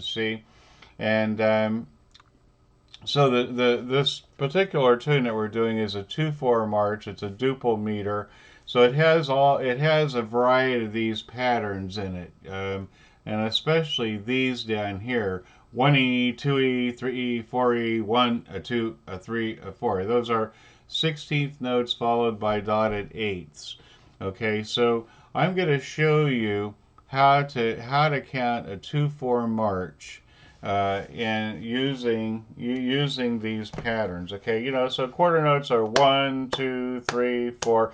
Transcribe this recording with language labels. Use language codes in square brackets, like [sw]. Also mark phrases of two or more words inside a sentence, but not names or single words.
[en] See, and so this particular tune that we're doing is a 2/4 march. It's a duple meter, so it has a variety of these patterns in it, and especially these down here: 1E, 2E, 3E, 4E, 1, a 2, a 3, a 4. Those are 16th notes followed by dotted eighths. Okay, so I'm going to show you how to count a 2/4 march and using these patterns. Okay, you know, so quarter notes are 1, 2, 3, 4.